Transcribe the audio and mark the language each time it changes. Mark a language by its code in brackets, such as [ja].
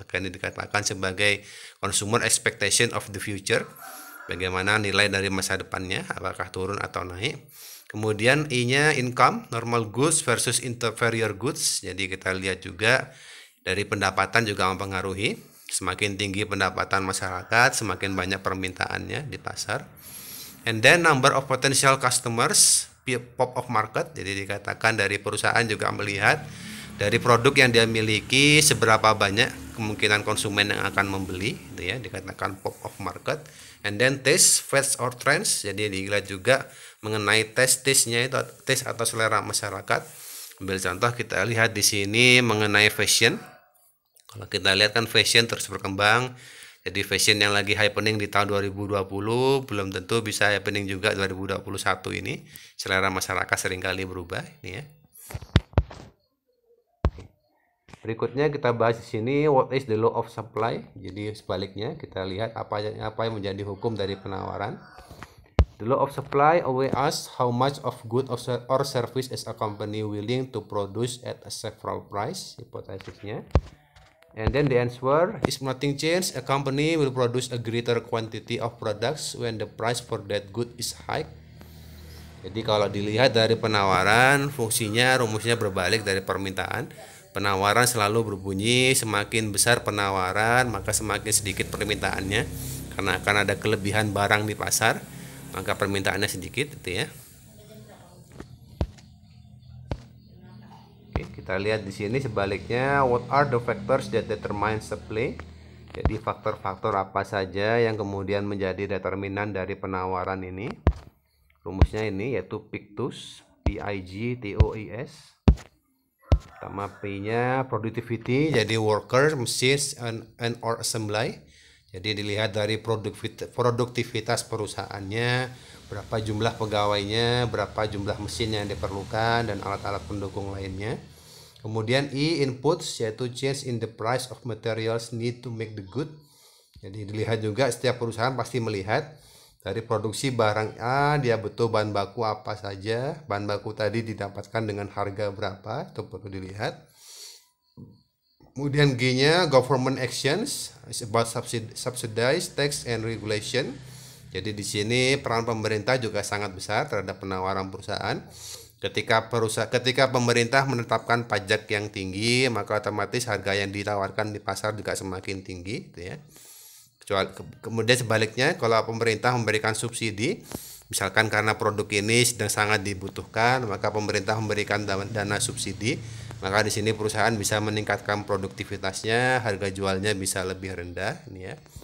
[id] Maka ini dikatakan sebagai [en] consumer expectation of the future. [id] Bagaimana nilai dari masa depannya, apakah turun atau naik. Kemudian I-nya [en] income, normal goods versus inferior goods. [id] Jadi kita lihat juga dari pendapatan juga mempengaruhi. Semakin tinggi pendapatan masyarakat, semakin banyak permintaannya di pasar. [en] And then number of potential customers, pop of market. [id] Jadi dikatakan dari perusahaan juga melihat dari produk yang dia miliki seberapa banyak kemungkinan konsumen yang akan membeli, gitu ya, dikatakan pop of market. [en] And then taste, fads or trends. [id] Jadi dilihat juga mengenai taste-nya itu taste atau selera masyarakat. Ambil contoh kita lihat di sini mengenai fashion. Kalau kita lihat kan fashion terus berkembang. Jadi fashion yang lagi happening di tahun 2020 belum tentu bisa happening juga 2021 ini. Selera masyarakat seringkali berubah ini ya. Berikutnya kita bahas di sini [en] what is the law of supply. [id] Jadi sebaliknya kita lihat apa yang menjadi hukum dari penawaran. [en] The law of supply always asks how much of good or service is a company willing to produce at a several price, [id] hipotesisnya. [en] And then the answer is nothing change. A company will produce a greater quantity of products when the price for that good is high. [id] Jadi kalau dilihat dari penawaran, fungsinya rumusnya berbalik dari permintaan. Penawaran selalu berbunyi semakin besar penawaran maka semakin sedikit permintaannya, karena akan ada kelebihan barang di pasar maka permintaannya sedikit itu ya. Oke, kita lihat di sini sebaliknya [en] what are the factors that determine supply. [id] Jadi faktor-faktor apa saja yang kemudian menjadi determinan dari penawaran ini. Rumusnya ini yaitu Pictus, PIGTOIS. Pertama P-nya [en] productivity, jadi workers, machines, and or assembly. [id] Jadi dilihat dari produktivitas perusahaannya, berapa jumlah pegawainya, berapa jumlah mesin yang diperlukan, dan alat-alat pendukung lainnya. [en] Kemudian I inputs, yaitu change in the price of materials need to make the good. [id] Jadi dilihat juga setiap perusahaan pasti melihat dari produksi barang A dia butuh bahan baku apa saja, bahan baku tadi didapatkan dengan harga berapa, itu perlu dilihat. Kemudian G-nya [en] government actions is about subsidize tax and regulation. [id] Jadi di sini peran pemerintah juga sangat besar terhadap penawaran perusahaan. Ketika pemerintah menetapkan pajak yang tinggi, maka otomatis harga yang ditawarkan di pasar juga semakin tinggi, gitu ya. Kemudian sebaliknya, kalau pemerintah memberikan subsidi, misalkan karena produk ini sedang sangat dibutuhkan, maka pemerintah memberikan dana subsidi, maka di sini perusahaan bisa meningkatkan produktivitasnya, harga jualnya bisa lebih rendah, ini ya.